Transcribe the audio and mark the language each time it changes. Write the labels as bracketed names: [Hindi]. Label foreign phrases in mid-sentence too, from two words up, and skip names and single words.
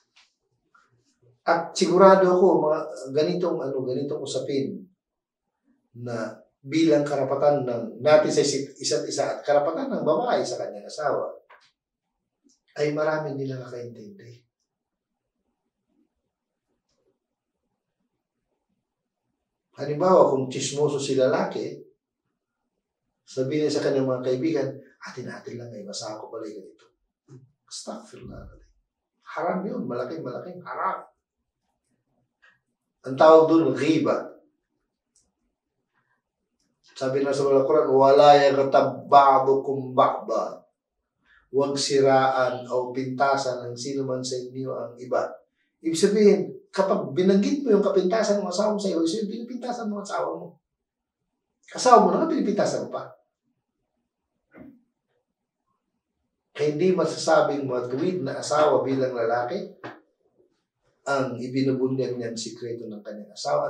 [Filipino] At sigurado ako ganitong usapin na bilang karapatan ng natin sa isa't isa at karapatan ng babae sa kanyang asawa ay maraming hindi nakakaintindi. Halimbawa, kung chismoso si lalaki, sabihin niya sa kanyang mga kaibigan, atin-atin lang ay masako pala yung ganito. Astaghfirullah. Haram yun. Malaking haram. Ang tawag doon, ghiba. Sabi na sa Quran, [Arabic] ولا يغتب بعضكم بعضا. [Filipino] Huwag siraan o pintasan ng sino man sa inyo ang iba. Ibig sabihin, kapag binanggit mo yung kapintasan ng asawa mo sa iyo, so pinipintasan mo ang asawa mo. Asawa mo na, pinipintasan mo pa. Kaya hindi masasabing matuwid na asawa bilang lalaki ang ibinubunyag niyang sikreto ng kanyang asawa.